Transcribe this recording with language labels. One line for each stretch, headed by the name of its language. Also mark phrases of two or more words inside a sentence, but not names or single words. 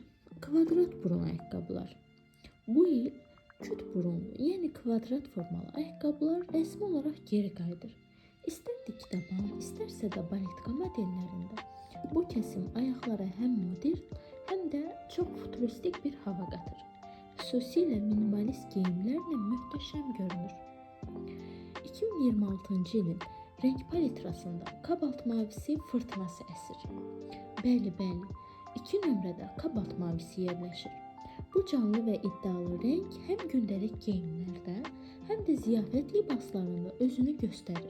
Turkish: Kvadrat burun ayakkabılar. Bu yıl küt burunlu, yeni kvadrat formalı ayakkabılar resmi olarak geri qayıdır. İster dik taban, isterse de baletka modellerinde bu kesim ayaklara hem modern hem de çok futuristik bir hava katır.
Azerbaijani: Xüsusilə minimalist geyimlərlə möhtəşəm görünür. 2026. ilin renk palitrasında kabalt mavisi fırtınası əsir. Bəli, 2 nömrədə kabalt mavisi yerləşir. Bu canlı və iddialı renk həm gündəlik geyimlərdə, həm də ziyafət libaslarında özünü göstərir.